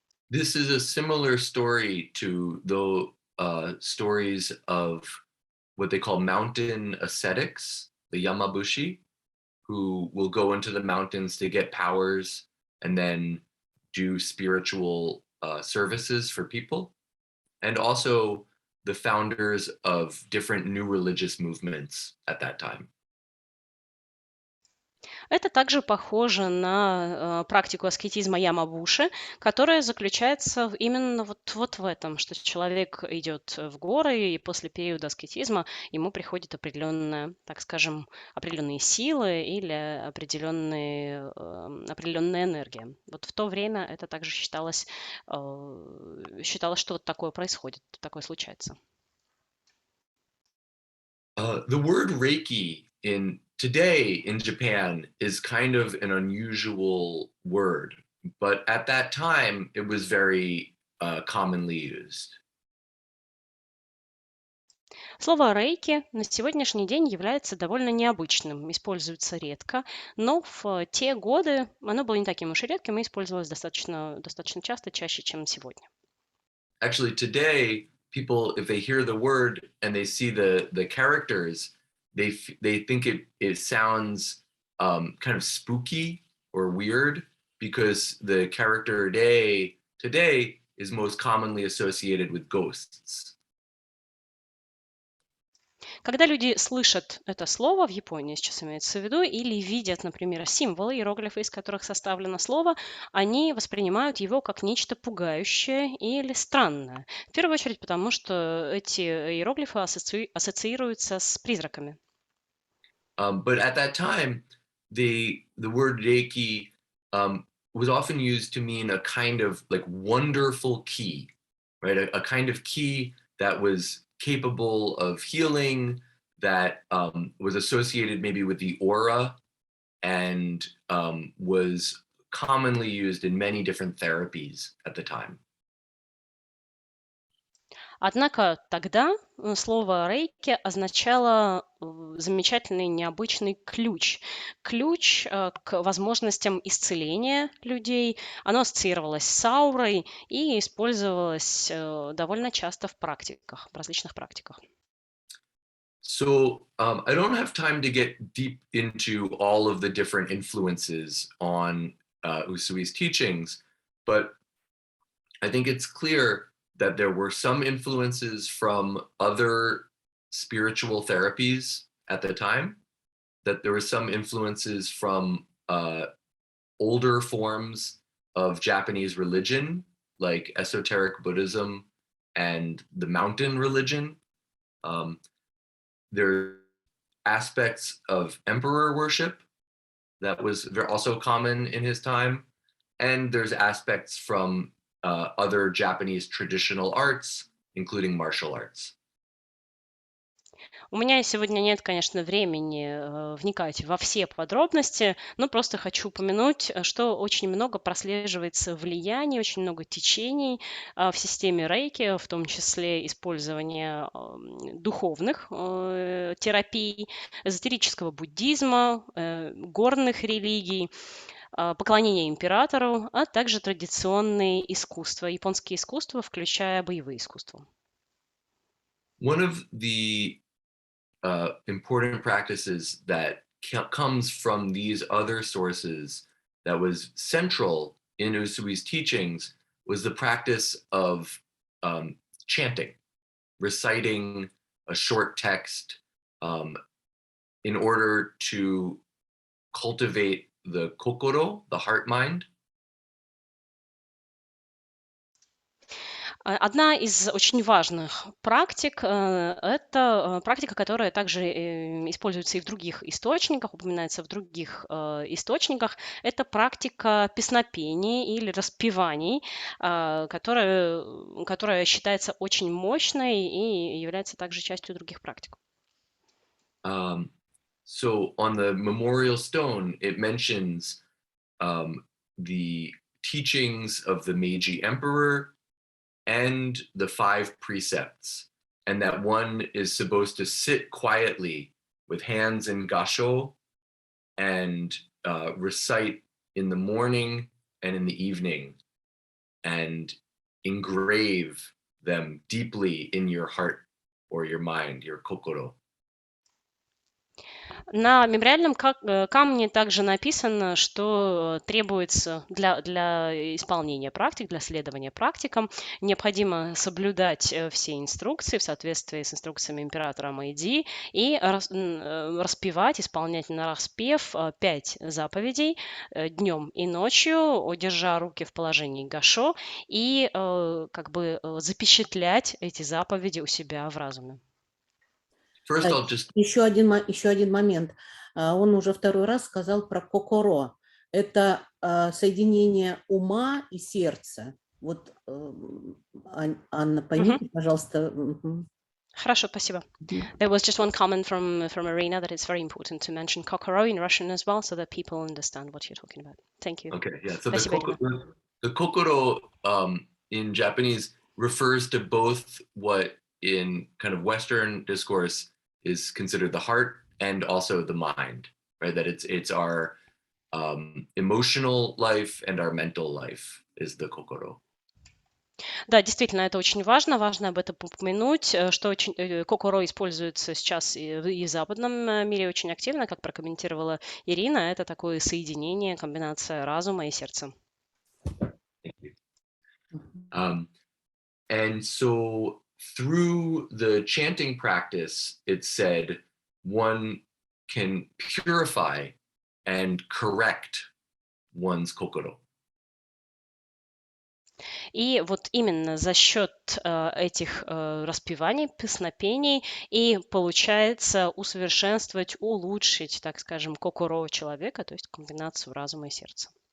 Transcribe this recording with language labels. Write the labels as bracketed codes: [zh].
[en] This is a similar story to the stories of what they call mountain ascetics, the Yamabushi, who will go into the mountains to get powers and then do spiritual services for people. And also the founders of different new religious movements at that time. [ru] Это также похоже на практику аскетизма Ямабуши, которая заключается именно вот в этом, что человек идет в горы, и после периода аскетизма ему приходит определенная, так скажем, определенные силы или определенная энергия. Вот в то время это также считалось, что вот такое происходит, такое случается. [en] The word Reiki today in Japan is kind of an unusual word, but at that time it was very commonly used. [ru] Слово «рейки» на сегодняшний день является довольно необычным, используется редко, но в те годы оно было не таким уж и редким и использовалось достаточно часто, чаще, чем сегодня. [en] Actually, today, people, if they hear the word and they see the characters, they think it sounds kind of spooky or weird because the character today is most commonly associated with ghosts. [ru] Когда люди слышат это слово в Японии, сейчас имеется в виду, или видят, например, символы, иероглифы, из которых составлено слово, они воспринимают его как нечто пугающее или странное. В первую очередь потому, что эти иероглифы ассоциируются с призраками. [en] But at that time, the word Reiki was often used to mean a kind of like wonderful key, right? A kind of key that was capable of healing, that was associated maybe with the aura, and was commonly used in many different therapies at the time. [ru] Однако тогда слово «рейки» означало замечательный, необычный ключ. Ключ к возможностям исцеления людей. Оно ассоциировалось с аурой и использовалось довольно часто в различных практиках. [en] So I don't have time to get deep into all of the different influences on Usui's teachings, but I think it's clear that there were some influences from other spiritual therapies at the time, that there were some influences from older forms of Japanese religion, like esoteric Buddhism and the mountain religion. There are aspects of emperor worship that was also common in his time, and there's aspects from other Japanese traditional arts, including martial arts. [ru] У меня сегодня нет, конечно, времени вникать во все подробности, но просто хочу упомянуть, что очень много прослеживается влияний, очень много течений в системе рейки, в том числе использование духовных терапий, эзотерического буддизма, горных религий, поклонение императору, а также традиционные искусства, японские искусства, включая боевые искусства. [en] One of the important practices that comes from these other sources that was central in Usui's teachings was the practice of chanting, reciting a short text in order to cultivate the kokoro, the heart-mind. [ru] Одна из очень важных практик это практика, которая также используется и в других источниках, упоминается в других источниках. Это практика песнопений или распеваний, которая считается очень мощной и является также частью других практик. [en] So on the memorial stone, it mentions the teachings of the Meiji Emperor and the 5 precepts, and that one is supposed to sit quietly with hands in gasho and recite in the morning and in the evening and engrave them deeply in your heart or your mind, your kokoro. [ru] На мемориальном камне также написано, что требуется для исполнения практик, для следования практикам, необходимо соблюдать все инструкции в соответствии с инструкциями императора Мэйдзи и распевать, исполнять нараспев 5 заповедей днем и ночью, держа руки в положении гашо и как бы запечатлять эти заповеди у себя в разуме. [en] First, I'll just... [ru] Еще один момент. Он уже второй раз сказал про кокоро. Это соединение ума и сердца. Вот, Анна, поймите, пожалуйста. Хорошо, спасибо. [en] There was just one comment from Irina that it's very important to mention kokoro in Russian as well, so that people understand what you're talking about. Thank you. Okay, yeah. So [ru] Спасибо, [en] the kokoro in Japanese refers to both what in kind of Western discourse is considered the heart and also the mind, right? That it's our emotional life and our mental life is the kokoro. [ru] Да, действительно, это очень важно. Важно об этом упомянуть, что кокоро используется сейчас и в западном мире очень активно, как прокомментировала Ирина. Это такое соединение, комбинация разума и сердца. [en] And so through the chanting practice, it said one can purify and correct one's kokoro. [ru] И вот именно за счет этих распеваний, песнопений и получается усовершенствовать, улучшить, так скажем, кокоро человека, то есть комбинацию разума и сердца.